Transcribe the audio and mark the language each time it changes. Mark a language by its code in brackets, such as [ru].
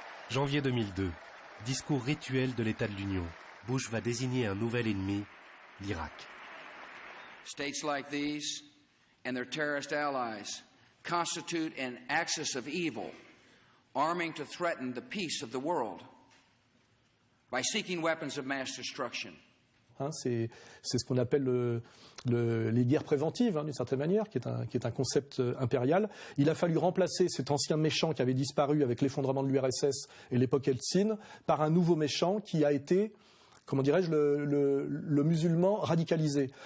[fr] Janvier 2002, discours rituel de l'État de l'Union. Bush va désigner un nouvel ennemi, l'Irak. [en] States like these and their terrorist allies constitute an axis of evil, arming to threaten the peace of the world by seeking weapons of mass destruction. [fr] C'est ce qu'on appelle les guerres préventives, d'une certaine manière, qui est un concept impérial. Il a fallu remplacer cet ancien méchant qui avait disparu avec l'effondrement de l'URSS et l'époque Eltsine par un nouveau méchant qui a été, comment dirais-je, le musulman radicalisé.